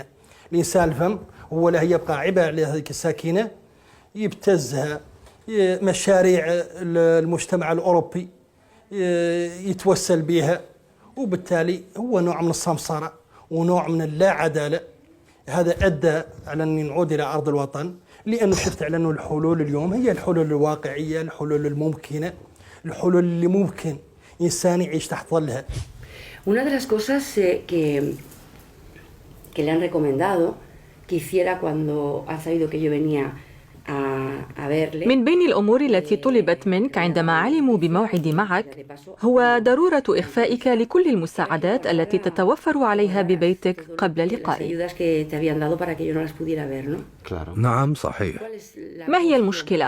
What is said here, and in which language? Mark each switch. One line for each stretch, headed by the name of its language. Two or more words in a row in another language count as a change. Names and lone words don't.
Arabic: الإنسان الفهم هو لا يبقى عبء على هذه الساكنة، يبتزها مشاريع المجتمع الأوروبي يتوسل بها، وبالتالي هو نوع من السمسرة ونوع من اللا عدالة. هذا أدى على أن نعود إلى أرض الوطن، لأنه شفت على أنه الحلول اليوم هي الحلول الواقعية، الحلول الممكنة، الحلول اللي ممكن إنسان يعيش تحت ظلها.
Spanish: Una de las cosas que le han recomendado que hiciera cuando han sabido que yo venía
Arabic: من بين الأمور التي طلبت منك عندما علموا بموعدي معك هو ضرورة إخفائك لكل المساعدات التي تتوفر عليها ببيتك قبل لقائي. نعم صحيح. ما هي المشكلة؟